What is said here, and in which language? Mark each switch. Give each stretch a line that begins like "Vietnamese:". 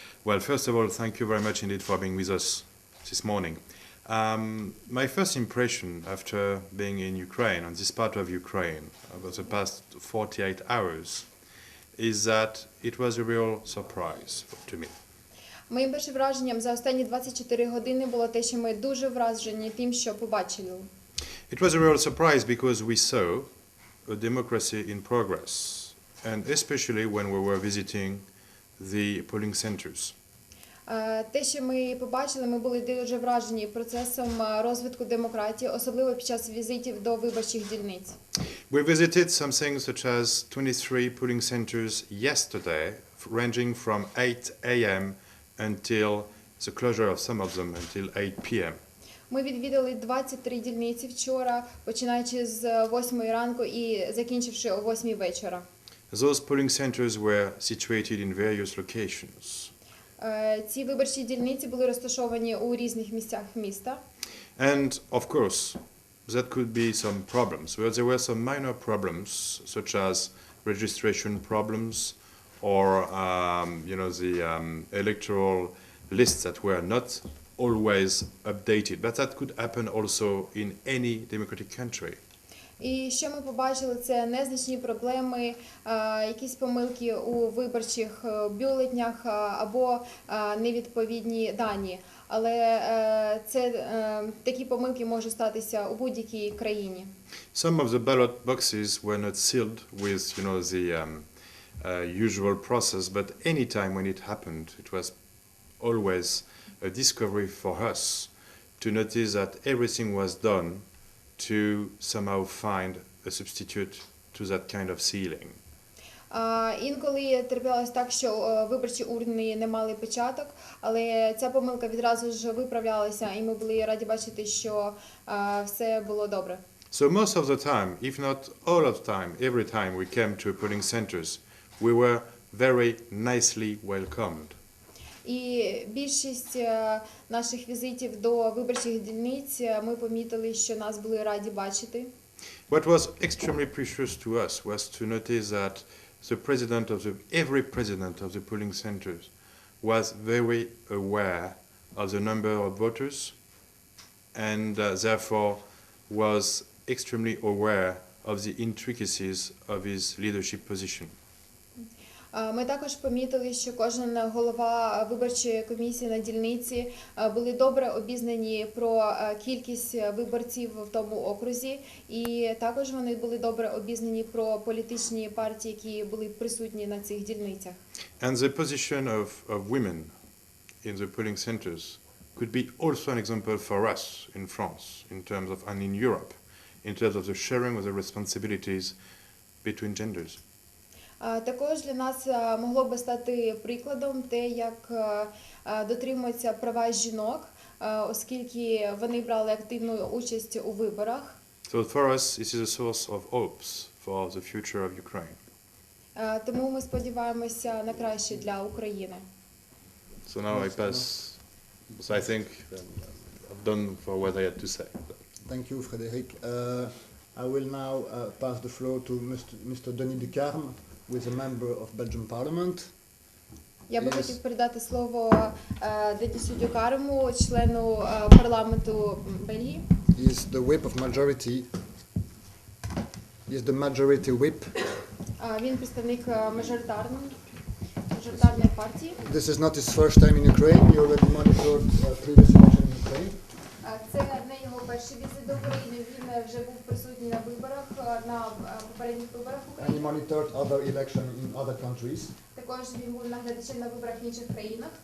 English: Well, first of all, thank you very much indeed for being with us this morning. My first impression after being in Ukraine, on this part of Ukraine, over the past 48 hours, is that it was a real surprise to me.
Ukrainian: Моїм першим враженням за останні 24 години було те, що ми дуже вражені тим, що побачили.
English: It was a real surprise because we saw a democracy in progress, and especially when we were visiting the polling centers.
Ukrainian: Те, що ми побачили, ми були дуже вражені процесом розвитку демократії, особливо під час візитів до виборчих дільниць.
English: We visited something such as 23 polling centers yesterday, ranging from 8 a.m. until the closure of some of them until 8 p.m.
Ukrainian: Ми відвідали 23 дільниці вчора, починаючи з 8 ранку і закінчивши о 8 вечора.
English: Those polling centers were situated in various locations.
Ukrainian: Ці виборчі дільниці були розташовані у різних місцях міста.
English: And of course, that could be some problems. Well, there were some minor problems, such as registration problems, or the electoral lists that were not always updated. But that could happen also in any democratic country.
Ukrainian: І що ми побачили, це незначні проблеми, якісь помилки у виборчих бюлетнях або невідповідні дані. Але такі помилки можуть статися у будь-якій країні.
English: Some of the ballot boxes were not sealed with, the usual process, but any time when it happened, it was always a discovery for us to notice that everything was done to somehow find a substitute to that kind of sealing.
Ukrainian: Інколи траплялось так, що виборчі урни не мали печаток, але ця помилка відразу ж виправлялася, і ми були раді бачити, що все було добре.
English: So most of the time, if not all of the time, every time we came to polling centers, we were very nicely welcomed.
Ukrainian: І більшість наших візитів до виборчих дільниць ми помітили, що нас були раді бачити.
English: What was extremely precious to us was to notice that every president of the polling centers was very aware of the number of voters and therefore was extremely aware of the intricacies of his leadership position.
Ukrainian: Ми також помітили, що кожен голова виборчої комісії на дільниці були добре обізнані про кількість виборців в тому окрузі, і також вони були добре обізнані про політичні партії, які були присутні на цих дільницях.
English: And the position of women in the polling centers could be also an example for us in France, and in Europe, in terms of the sharing of the responsibilities between genders.
Ukrainian: Також для нас могло би стати прикладом те, як дотримуються права жінок, оскільки вони брали активну участь у виборах.
English: So for us, this is a source of hopes for the future of Ukraine.
Ukrainian: Тому ми сподіваємося на краще для України.
English: So now I pass. So I think I've done for what I had to say. Thank you, Frédéric. I will now pass the floor to Mr. Denis Ducarme, who is a member of Belgian Parliament.
Ukrainian: Я би хотів передати слово Денису Дюкарму, члену парламенту Бельгії.
English: He is the whip of majority. He is the majority whip.
Ukrainian: Він представник мажоритарної партії.
English: This is not his first time in Ukraine. He already monitored previous election in Ukraine.
Ukrainian: Це не його перший візит до України. Він вже був присутній на виборах, на попередніх виборах в
English: And he
Ukrainian: Україні.
English: monitored other elections in other countries.
Ukrainian: Також він був наглядачем на виборах в інших країнах.